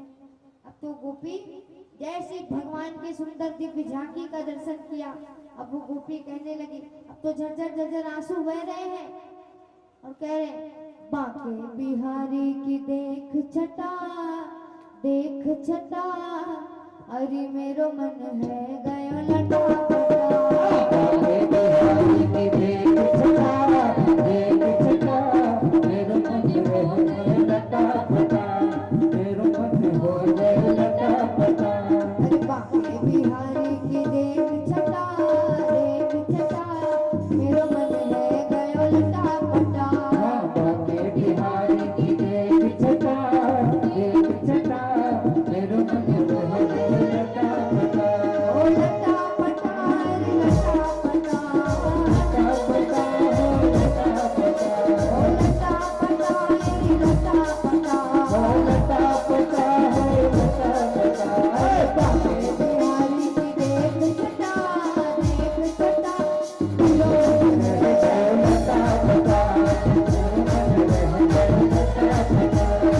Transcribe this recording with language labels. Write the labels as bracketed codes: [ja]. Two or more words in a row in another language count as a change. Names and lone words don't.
[hi] अब तो गोपी जैसे भगवान के सुंदर दिव्य झांकी का दर्शन किया अब वो गोपी कहने लगी, अब तो झरझर झरझर आंसू बह रहे हैं और कह रहे, [bra] बाके बिहारी की देख छटा अरे मेरो मन है गयो लटा बाके बिहारी की देख छटा मेरो मन है गयो लटा फटा मेरो मन हो गयो लटा फटा। अरे बाके बिहारी की देख छटा मेरो मन है गयो लटा फटा। बाके बिहारी की देख छटा मेरो मन है गयो लटा फटा। ओ लटा फटा रे लटा फटा लटा फटा हो लटा फटा ओ लटा फटा रे लटा फटा। हो लटा फटा हो लटा फटा। बाके बिहारी की देख छटा मेरो मन है गयो लटा फटा मेरो मन है गयो लटा फटा।